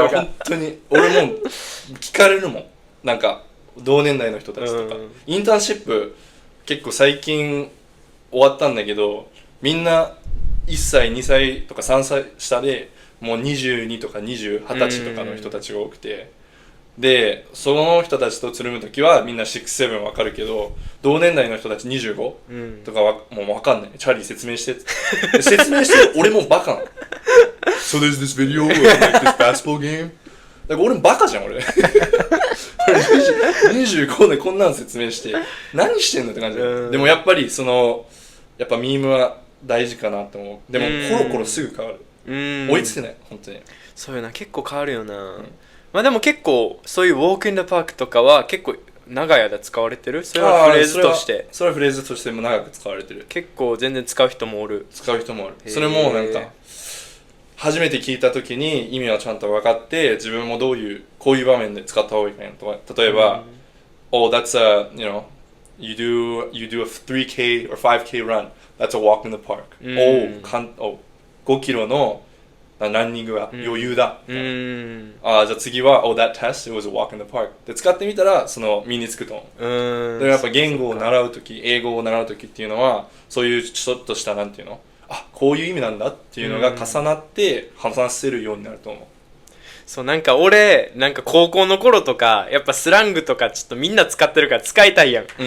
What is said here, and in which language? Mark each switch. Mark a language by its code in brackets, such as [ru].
[ja] いや本当に俺も聞かれるもん。なんか同年代の人たちとか、インターンシップ結構最近終わったんだけど、みんな1歳2歳とか3歳下でもう22とか20歳とかの人たちが多くて、でその人たちとつるむときはみんな6、7分かるけど、同年代の人たち25とかはもう分かんない。チャーリー説明してって説明して俺もバカなの。 [en] So there's this video of like this basketball game. [ja] だから俺もバカじゃん俺。25でこんなの説明して何してんのって感じ。でもやっぱりやっぱミームは大事かなと思う。でもコロコロすぐ変わる。追いつけない本当に。そういうな、結構変わるよな。まあでも結構そういうウォークインザパークとかは結構長い間使われてる。それはフレーズとして。それはフレーズとしても長く使われてる。結構全然使う人もおる。それもなんか初めて聞いた時に意味はちゃんと分かって、自分もこういう場面で使った方がいいかなとか。 [en] 例えば、Oh, that's you do a 3K or 5K run. That's a walk in the park. [ja] Oh, 5キロのランニングは余裕だ。じゃあ次は [en] Oh, that test, it was a walk in the park. [ja] で使ってみたら身につくと思う。でもやっぱ言語を習うとき、英語を習うときっていうのは、そういうちょっとしたなんていうの、こういう意味なんだっていうのが重なって話せるようになると思う。そう、なんか俺なんか高校の頃とかやっぱスラングとかちょっとみんな使ってるから使いたいやん。